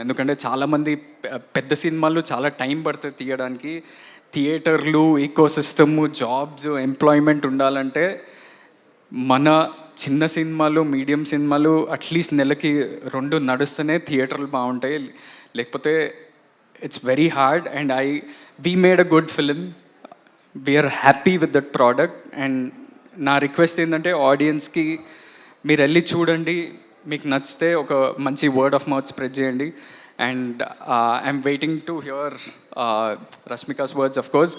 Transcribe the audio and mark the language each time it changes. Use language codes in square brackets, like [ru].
[te] ఎందుకంటే చాలామంది పెద్ద సినిమాలు చాలా టైం పడుతుంది తీయడానికి. థియేటర్లు, ఈకోసిస్టము, జాబ్స్, ఎంప్లాయ్మెంట్ ఉండాలంటే మన చిన్న సినిమాలు, మీడియం సినిమాలు అట్లీస్ట్ నెలకి 2 నడుస్తూనే థియేటర్లు బాగుంటాయి. లేకపోతే [en] It's very hard. And we made a good film. We are happy with that product. [te] And నా రిక్వెస్ట్ ఏంటంటే, ఆడియన్స్కి మీరు వెళ్ళి చూడండి, మీకు నచ్చితే ఒక మంచి వర్డ్ ఆఫ్ మౌత్ స్ప్రెడ్ చేయండి. [en] And I'm waiting to hear Rashmika's words of course.